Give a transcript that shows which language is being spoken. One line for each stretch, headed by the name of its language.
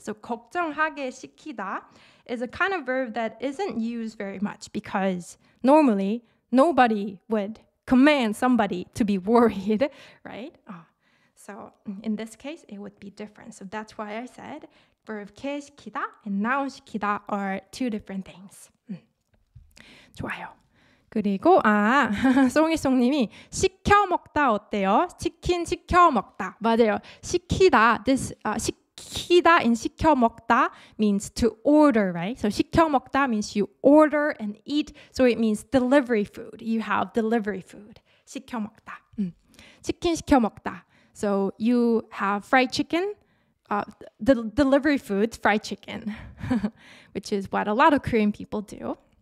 English: So
Korean: 걱정하게 시키다
English: is a kind of verb that isn't used very much because normally nobody would command somebody to be worried, right? So in this case, it would be different. So that's why I said verb 게 시키다 and noun 시키다 are two different things.
Korean: 좋아요. 그리고 송이송님이 시켜 먹다 어때요? 치킨 시켜 먹다. 맞아요. 시키다.
English: 시키다 in
Korean: 시켜 먹다
English: means to order, right? So
Korean: 시켜 먹다
English: means you order and eat. So it means delivery food. You have delivery food.
Korean: 시켜 먹다. 치킨 시켜 먹다.
English: So you have fried chicken. The delivery food, fried chicken, which is what a lot of Korean people do.